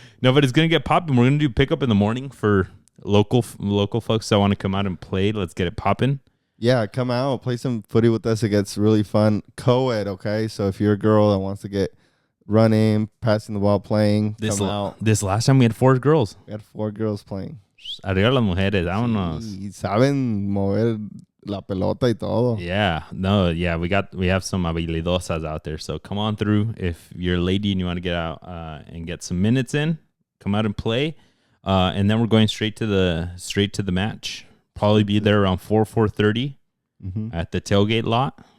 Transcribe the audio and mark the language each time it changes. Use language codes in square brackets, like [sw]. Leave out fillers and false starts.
[en] No, but it's going to get popping. We're going to do pickup in the morning for local folks that want to come out and play. Let's get it popping. Yeah, come out, play some footy with us. It gets really fun. Co-ed, okay? So if you're a girl that wants to get running, passing the ball, playing, come out. This last time we had 4 girls. We had 4 girls playing. [es] Arriba las mujeres, vámonos. Sí, saben mover la pelota y todo. [en] Yeah, no, yeah, we have some habilidosas out there. So come on through. If you're a lady and you want to get out and get some minutes in, come out and play. And then we're going straight to the match. Probably be there around 4:30 at the tailgate lot.